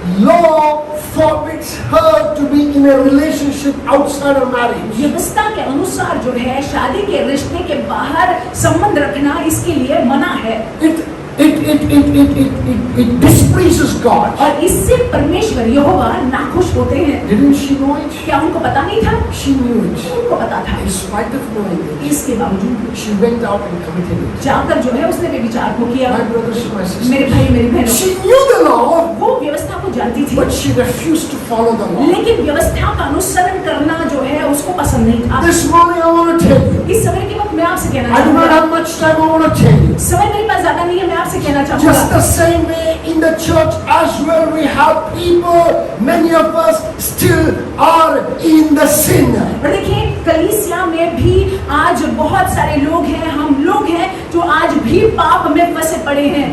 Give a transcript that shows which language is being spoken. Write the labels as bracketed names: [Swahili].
[English] Law forbids her to be in a relationship outside of marriage. [Hindi] व्यवस्था के अनुसार जो है शादी के रिश्ते के बाहर संबंध रखना इसके लिए मना है। [English] It displeases God. [Hindi] और इससे परमेश्वर यहोवा नाखुश होते हैं। [English] Didn't she know it? [Hindi] क्या उनको पता नहीं था? [English] She knew it. [Hindi] उनको पता था। [English] In spite of knowing it, [Hindi] इसके बावजूद [English] she went out and committed it. [Hindi] जाकर जो है उसने व्यभिचार को किया। [English] My brothers and my [Hindi] मेरे [English] sisters, [Hindi] भाई मेरी बहनों, [English] she knew the law, [Hindi] वो व्यवस्था को जानती थी, [English] but she refused to follow the law. [Hindi] लेकिन व्यवस्था का अनुसरण करना जो है उसको पसंद नहीं था। [English] This morning I want to tell you, [Hindi] इस समय के वक्त मैं आपसे कहना [English] I do not [Hindi] चाहूँगा, [English] have much time, I want to tell you. [Hindi] समय मेरे पास ज्यादा नहीं है, मैं आपसे कहना चाहूँगा [English] Just the same way in the church as well, we have people, many of us still are in the sin. [Hindi] और देखिए, कलीसिया में भी आज बहुत सारे लोग हैं, हम लोग हैं जो आज भी पाप में फंसे पड़े हैं।